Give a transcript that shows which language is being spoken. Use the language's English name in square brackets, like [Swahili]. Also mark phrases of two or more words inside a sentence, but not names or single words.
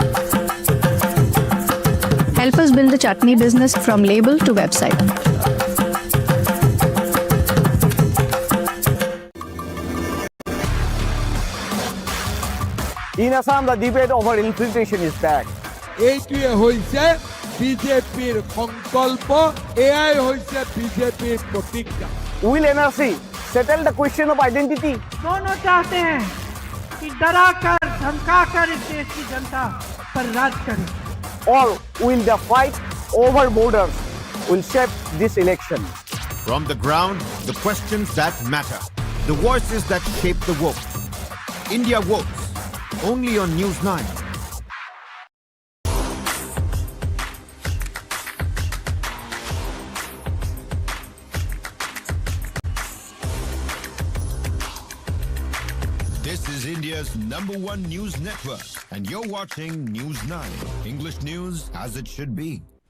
[English] Help us build the chutney business from label to website. In Assam, the debate over infiltration is back. [Assamese] এইটোৱে হৈছে বিজেপিৰ সংকল্প, এয়াই হৈছে বিজেপিৰ প্ৰতিজ্ঞা. [English] Will NRC settle the question of identity? [Hindi] दोनों चाहते हैं कि डरा कर धमका कर इस देश की जनता पर राज करे. [English] or will the fight over borders will shape this election? From the ground, the questions that matter, the voices that shape the vote. India votes, only on News 9. This is India's #1 news network, and you're watching News 9, English news as it should be.